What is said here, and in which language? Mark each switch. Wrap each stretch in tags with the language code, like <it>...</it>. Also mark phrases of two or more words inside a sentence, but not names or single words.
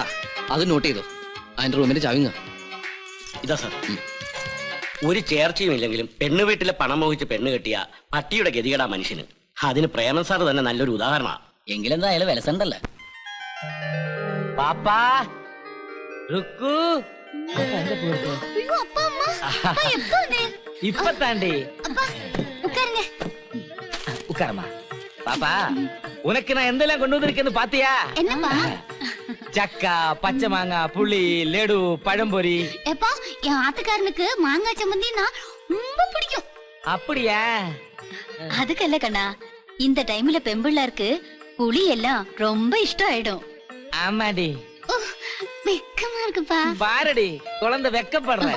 <ml>അത് നോട്ട് ചെയ്തോ. അതിന്റെ റൂമിന്റെ ചവിങ്ങ ഇതാ സാർ. ഒരു ചേർച്ചയും ഇല്ലെങ്കിലും പെണ്ണു വീട്ടിലെ പണം മോഹിച്ച് പെണ്ണ് കെട്ടിയ പട്ടിയുടെ ഗതികേടാ മനുഷ്യന്. അതിന് പ്രേമൻ സാർ തന്നെ നല്ലൊരു ഉദാഹരണമാണ്. എങ്കിലെന്തായാലും വിലസണ്ടല്ലേ. പാപ്പാ റുക്കു</ml> <ta>இப்ப தாண்டி உட்காரமா. பாப்பா, உனக்கு நான் எந்தெல்லாம் கொண்டு வந்திருக்கேன்னு பாத்தியா? என்னப்பா?</ta> <ml>ചക്ക പച്ചമാങ്ങ പുളി ലഡു പഴംപൊരി.</ml> <ta>எப்பா என் ஆத்துக்காரனுக்கு மாங்காய் சம்மந்தினா ரொம்ப பிடிக்கும். அப்படியா? அதுக்கல்ல கண்ணா, இந்த டைம்ல பெம்பிள்ளாருக்கு புளி எல்லாம் ரொம்ப இஷ்டம் ஆயிடும். ஆமாடி. வெக்கமா இருக்குப்பா. பாரடி குழந்தை வெக்கப்படுறேன்.</ta>